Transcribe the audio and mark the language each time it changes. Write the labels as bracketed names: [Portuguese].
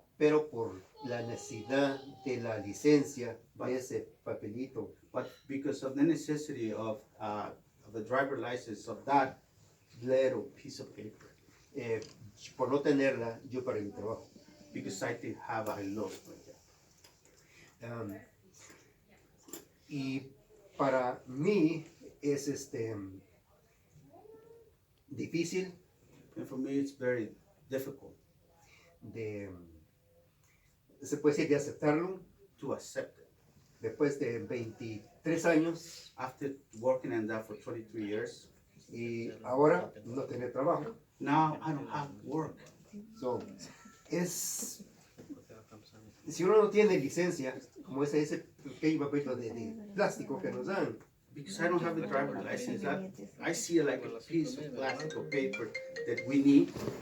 [Spanish] pero por la necesidad de la licencia, de ese papelito, [English] But because of the necessity of the driver license, of that little piece of paper, [Spanish] por no tenerla, yo perdí mi trabajo. [English] because I didn't have, I lost my job. [Spanish] Y para mí es difícil [English] And for me, it's very difficult [Spanish] se puede decir, de aceptarlo [English] to accept it. [Spanish] después de 23 años [English] After working on that for 23 years, [Spanish] y ahora no tener trabajo. [English] now I don't have work. [Spanish] So, si uno no tiene licencia, como ese pequeño papelito de plástico que nos dan, [English] Because I don't have a driver license, I see it like a piece of plastic or paper that we need.